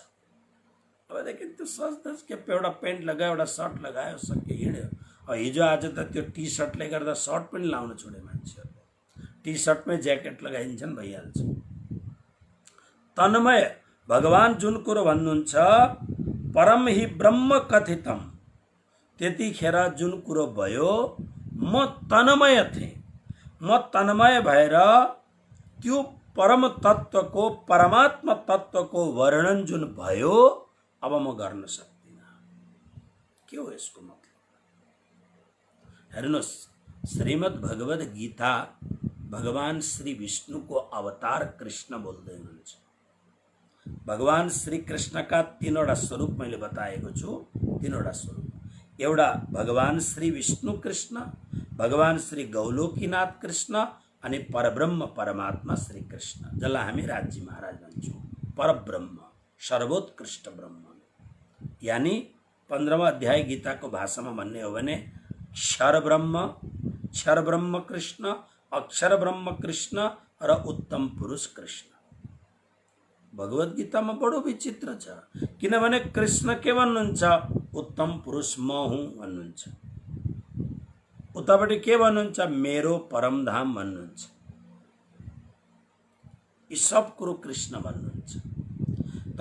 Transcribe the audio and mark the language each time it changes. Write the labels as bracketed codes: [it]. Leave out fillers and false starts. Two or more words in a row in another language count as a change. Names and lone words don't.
[ne] अबदेखि त्यो सजधज के एउटा पेन्ट लगायो, एउटा सर्ट लगायो, सक्यो, हिँड्यो। हिजो आज त त्यो टी सर्टले गर्दा सर्ट पनि लाउन छोडे मान्छेहरू, टी सर्टमै ज्याकेट लगाइन्छन्, भइहाल्छ। तन्मय भगवान जुन कुरो भन्नुहुन्छ, [sa] परम हि ब्रह्म कथितम, [ne] त्यतिखेर जुन कुरो भयो म तन्मय थिएँ। म तन्मय भएर त्यो परम तत्वको, परमात्मा तत्वको वर्णन जुन भयो अब म गर्न सक्दिनँ। के हो यसको मतलब? हेर्नुहोस्, श्रीमद् भगवद गीता भगवान श्री विष्णुको अवतार कृष्ण बोल्दै हुनुहुन्छ। भगवान श्री कृष्णका तीनवटा स्वरूप मैले बताएको छु। तीनवटा स्वरूप, एउटा भगवान श्री विष्णु कृष्ण, भगवान श्री गौलोकीनाथ कृष्ण अनि परब्रह्म परमात्मा श्री कृष्ण, जसलाई हामी राज्य महाराज भन्छौँ। परब्रह्म, सर्वोत्कृष्ट ब्रह्म, यानी 15वां अध्याय गीताको भाषामा भन्ने हो भने क्षर ब्रह्म कृष्ण, अक्षर ब्रह्म कृष्ण र उत्तम पुरुष कृष्ण। भगवत गीतामा बडो विचित्र छ, किनभने कृष्ण के भन्नुहुन्छ? उत्तम पुरुष म हुँ भन्नुहुन्छ। उतापट्टि के भन्नुहुन्छ? मेरो परमधाम भन्नुहुन्छ। यी सब कुरो कृष्ण भन्नुहुन्छ।